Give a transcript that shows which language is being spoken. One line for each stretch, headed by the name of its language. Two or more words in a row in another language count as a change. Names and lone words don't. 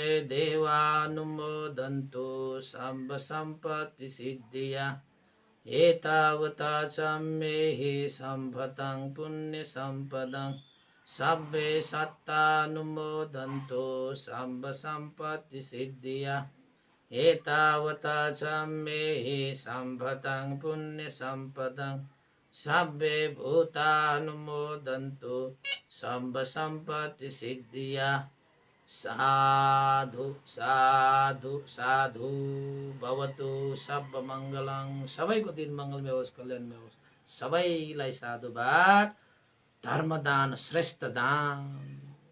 Pali: देवानुमोदन्तु सम्ब सम्पत्तिसिद्धिया एतावता च मे हि सम्भतं पुण्यसम्पदं सब्बे सत्तानुमोदन्तु सम्ब सम्पत्तिसिद्धिया एतावता च मे हि सम्भतं पुण्यसम्पदं सब्बे भूतानुमोदन्तु सम्ब सम्पत्तिसिद्धिया साधु साधु साधु भवतु सब मङ्गलं
Nepali: सबैको दिन मङ्गलमय होस् कल्याणमय होस् सबैलाई साधुवाद धर्मदान श्रेष्ठ दान